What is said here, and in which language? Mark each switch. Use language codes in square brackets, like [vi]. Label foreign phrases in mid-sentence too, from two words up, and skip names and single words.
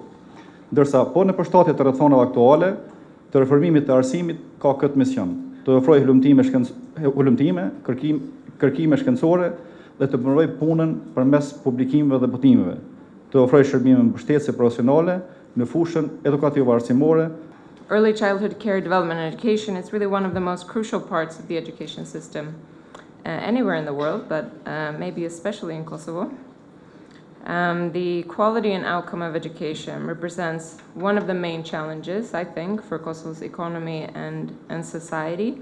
[sq] Ndërsa po në përshtatje të rrethonave aktuale të reformimit të arsimit ka këtë mision, të ofrojë hulumtime, kërkime shkencore dhe të promovojë punën përmes publikimeve dhe botimeve, të ofrojë shërbime mbështetje profesionale në fushën edukative arsimore. [en] Early childhood care, development and education is really one of the most crucial parts of the education system anywhere in the world, but maybe especially in Kosovo. The quality and outcome of education represents one of the main challenges, I think, for Kosovo's economy and society.